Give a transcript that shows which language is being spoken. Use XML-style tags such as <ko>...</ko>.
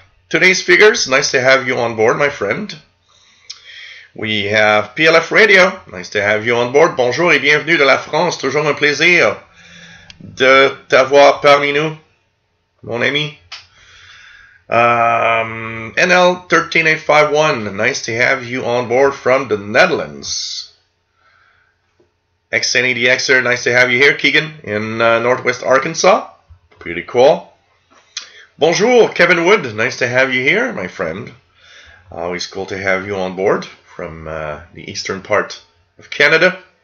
<en>Today's figures, nice to have you on board, my friend. We have PLF Radio, nice to have you on board.</en> <fr>Bonjour et bienvenue de la France, toujours un plaisir de t'avoir parmi nous, mon ami.</fr> <en>NL 13851, nice to have you on board from the Netherlands. XNADXer, nice to have you here, Keegan, in Northwest Arkansas. Pretty cool. Bonjour, Kevin Wood, nice to have you here, my friend. Always cool to have you on board from the eastern part of Canada.</en>